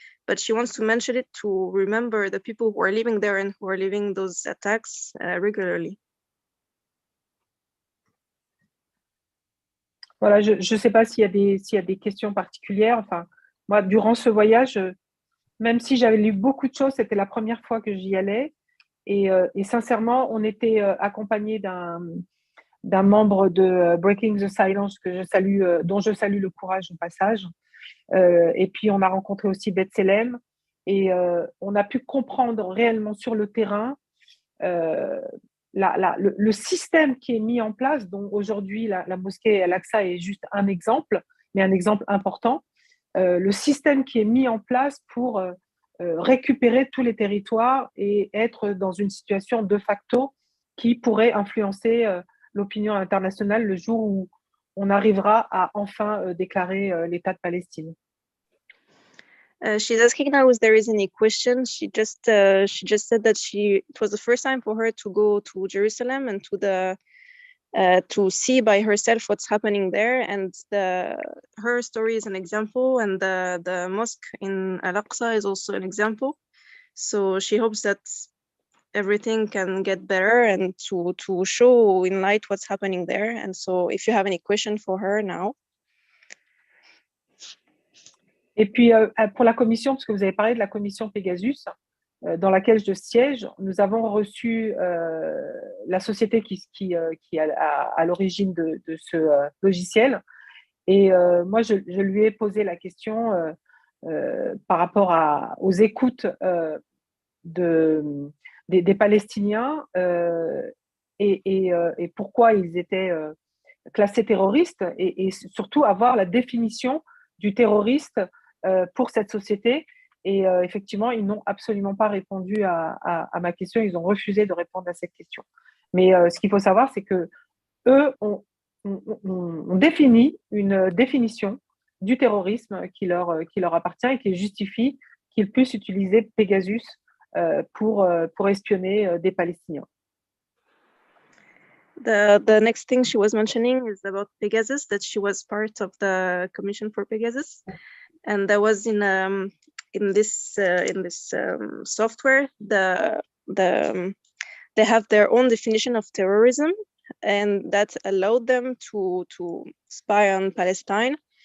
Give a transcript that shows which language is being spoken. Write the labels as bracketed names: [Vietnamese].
[English] But she wants to mention it to remember the people who are living there and who are living those attacks regularly. [French] Voilà, je ne sais pas s'il y a des questions particulières. Enfin, moi, durant ce voyage, même si j'avais lu beaucoup de choses, c'était la première fois que j'y allais. Et sincèrement, on était accompagné d'un membre de Breaking the Silence que je salue, dont je salue le courage au passage. Et puis, on a rencontré aussi B'Tselem et on a pu comprendre réellement sur le terrain le système qui est mis en place, dont aujourd'hui la mosquée Al-Aqsa est juste un exemple, mais un exemple important. Le système qui est mis en place pour récupérer tous les territoires et être dans une situation de facto qui pourrait influencer l'opinion internationale le jour où on arrivera à enfin déclarer l'État de Palestine. [English] She's asking now if there is any question. She just said that it was the first time for her to go to Jerusalem and to see by herself what's happening there, and her story is an example, and the mosque in Al-Aqsa is also an example. So she hopes that everything can get better and to show in light what's happening there. And so if you have any question for her now. [French] Et puis, pour la commission, parce que vous avez parlé de la commission Pegasus, dans laquelle je siège, nous avons reçu la société qui est à l'origine de ce logiciel. Et moi, je lui ai posé la question par rapport aux écoutes des Palestiniens et pourquoi ils étaient classés terroristes et surtout avoir la définition du terroriste pour cette société. Et effectivement, ils n'ont absolument pas répondu à ma question. Ils ont refusé de répondre à cette question. Mais ce qu'il faut savoir, c'est que eux ont défini une définition du terrorisme qui leur appartient et qui justifie qu'ils puissent utiliser Pegasus pour espionner des Palestiniens. [English] The next thing she was mentioning is about Pegasus, that she was part of the Commission for Pegasus, and that was in this software. They have their own definition of terrorism, and that allowed them to spy on Palestine.